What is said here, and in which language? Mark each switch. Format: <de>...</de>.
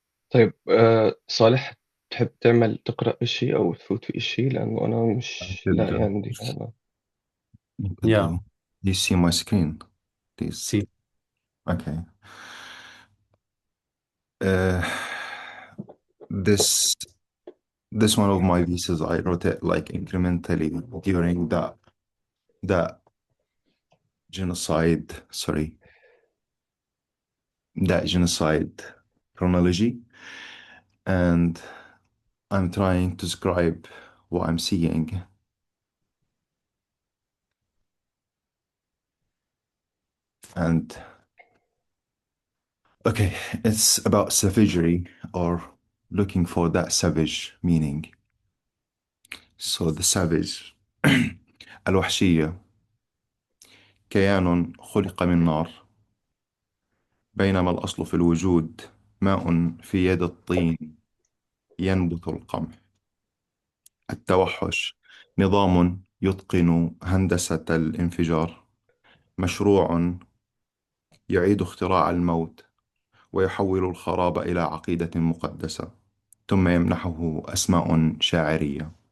<ar>طيب صالح، تحب تقرأ إشي أو تفوت في إشي لأنه أنا مش لاقي عندي هذا.</ar> <en>Yeah. Do you see my screen, please? See. Okay. Uh, this one of my pieces, I wrote it like incrementally during that genocide. Sorry, that genocide chronology, and I'm trying to describe what I'm seeing. And okay, it's about savagery or looking for that savage meaning. So the savage</en> <ar>الوحشية كيان خلق من نار، بينما الأصل في الوجود ماء في يد الطين ينبت القمح. التوحش نظام يتقن هندسة الانفجار، مشروع يعيد اختراع الموت ويحول الخراب إلى عقيدة مقدسة، ثم يمنحه أسماء شاعرية.</ar>